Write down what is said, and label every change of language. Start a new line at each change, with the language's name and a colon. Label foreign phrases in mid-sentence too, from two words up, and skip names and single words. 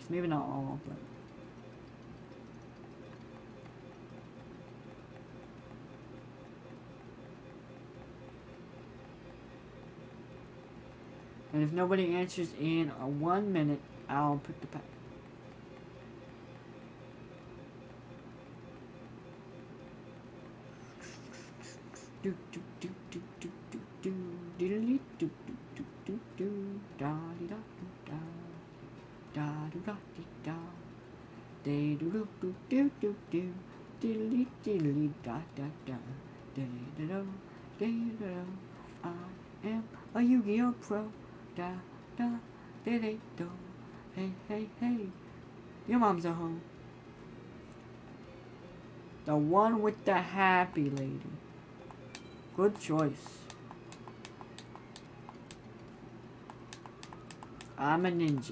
English: Maybe not all, but. And if nobody answers in 1 minute, I'll pick the pack. Do do do do do do do diddly do do do do do da di da da da do da di da de do do do do do do diddly diddly da da da de da da de da. I am a Yu-Gi-Oh pro. Da da de de do. Hey hey hey. Your mom's a hoe. The one with the happy lady. Good choice. I'm a ninja.